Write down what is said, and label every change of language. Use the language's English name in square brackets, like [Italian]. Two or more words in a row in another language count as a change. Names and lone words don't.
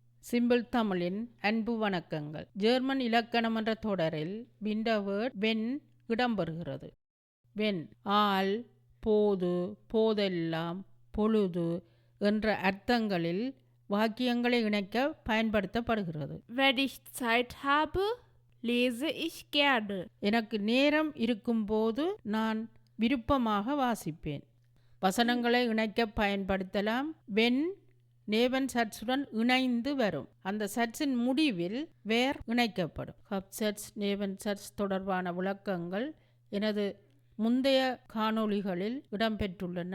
[Tamil] சிம்பிள் தமிழின் அன்பு வணக்கங்கள். ஜெர்மன் இலக்கணம் என்ற தொடரில் [German] Bindewort wenn [Tamil] இடம்பெறுகிறது. வென் ஆல், போது, போதெல்லாம், பொழுது என்ற அர்த்தங்களில் வாக்கியங்களை இணைக்க பயன்படுத்தப்படுகிறது. [German] Wenn ich Zeit habe, lese ich gerne. [Tamil] எனக்கு நேரம் இருக்கும்போது நான் விருப்பமாக வாசிப்பேன். வசனங்களை இணைக்க பயன்படுத்தலாம். [German] wenn Nebensatzுடன் [Tamil] இணைந்து வரும். அந்த சட்ஸின் முடிவில் வேர் இணைக்கப்படும். [German] Hauptsatz, Nebensatz [Tamil] தொடர்பான விளக்கங்கள் எனது முந்தைய காணொளிகளில் இடம்பெற்றுள்ளன.